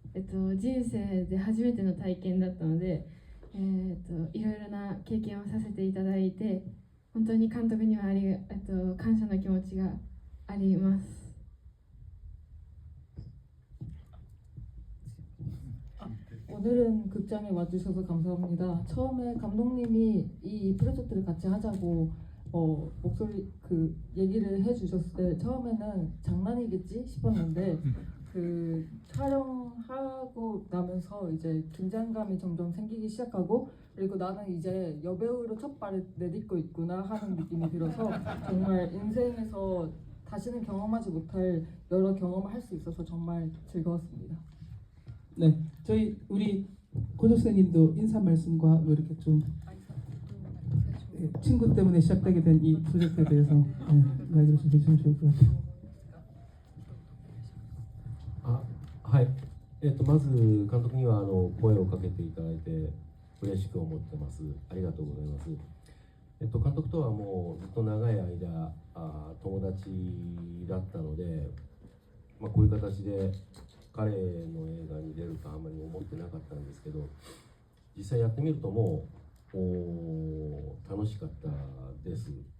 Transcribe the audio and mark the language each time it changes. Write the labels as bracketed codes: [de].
[ja] 人生で初めての体験だったので、いろいろな経験をさせていただいて、本当に監督には感謝の気持ちがあります。 [ko] 오늘은 극장에 와주셔서 감사합니다. 처음에 감독님이 이 프로젝트를 같이 하자고 목소리 얘기를 해주셨을 때 처음에는 장난이겠지 싶었는데 그 촬영하고 나면서 이제 긴장감이 점점 생기기 시작하고 그리고 나는 이제 여배우로 첫 발을 내딛고 있구나 하는 느낌이 들어서 정말 인생에서 다시는 경험하지 못할 여러 경험을 할 수 있어서 정말 즐거웠습니다. 네, 저희 우리 고조선님도 인사 말씀과 뭐 이렇게 좀 친구 때문에 시작되게 된 이 프로젝트에 대해서 이야기를 좀 해주시면 좋을 것 같아요. [ja] はい、まず監督には声をかけていただいて嬉しく思ってます。ありがとうございます。監督とはもうずっと長い間友達だったので、こういう形で彼の映画に出るとあんまり思ってなかったんですけど、実際やってみるともう楽しかったです。